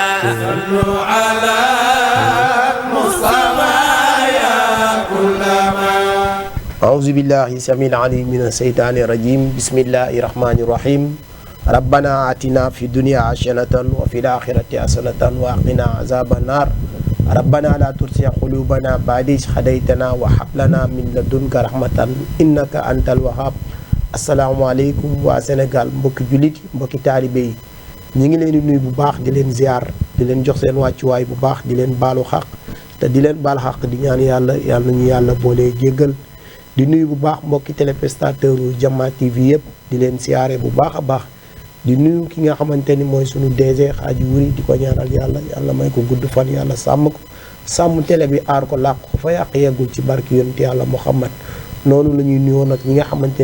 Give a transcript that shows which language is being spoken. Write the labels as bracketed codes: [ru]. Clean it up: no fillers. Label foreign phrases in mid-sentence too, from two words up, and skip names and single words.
[ar] صلوا على مصطفى يا كل ما أعوذ بالله السميع العليم من الشيطان الرجيم بسم الله الرحمن الرحيم ربنا آتنا في الدنيا حسنة وفي الآخرة حسنة وقنا عذاب النار ربنا لا تزغ قلوبنا بعد إذ هديتنا وهب لنا من لدنك رحمة إنك أنت الوهاب [wo] asalaamaaleykum waa Sénégal mbokki jullit mbokki taalibe yi ñu ngi leen di nuyu bu baax di leen ziar di leen jox seen wàccuwaay bu baax di leen baalu xaq te di leen baal xaq di ñaan yàlla nañu yàlla boole jéggal di nuyu bu baax mbokki téléspectateur yu Jama TV yëpp di leen siyaare bu baax a baax di nuyu ki nga xamante ni mooy sunu DG Xaaji Wuri di ko ñaanal yàlla may ko gudd fan yàlla sàmm ko sàmm télé bi aar ko làq ko fa yàq yeggul ci barki yonent yàlla Muhammad noonu la ñuy nuyoo nag ñi nga xamante ni